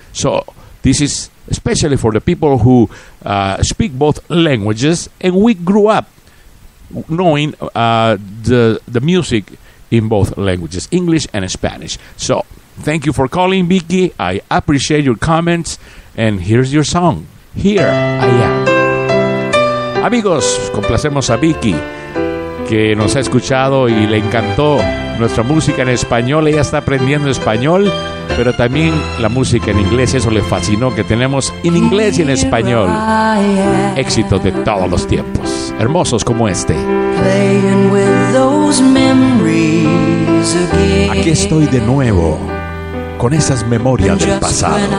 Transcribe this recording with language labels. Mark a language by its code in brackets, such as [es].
[en] So this is especially for the people who speak both languages, and we grew up knowing the music in both languages, English and Spanish. So, thank you for calling, Vicky. I appreciate your comments. And here's your song, Here I Am. [es] Amigos, complacemos a Vicky, que nos ha escuchado y le encantó nuestra música en español. Ella está aprendiendo español, pero también la música en inglés. Eso le fascinó, que tenemos en inglés y en español éxito de todos los tiempos, hermosos como este. [en] Playing with those memories again. [es] Aquí estoy de nuevo con esas memorias del pasado.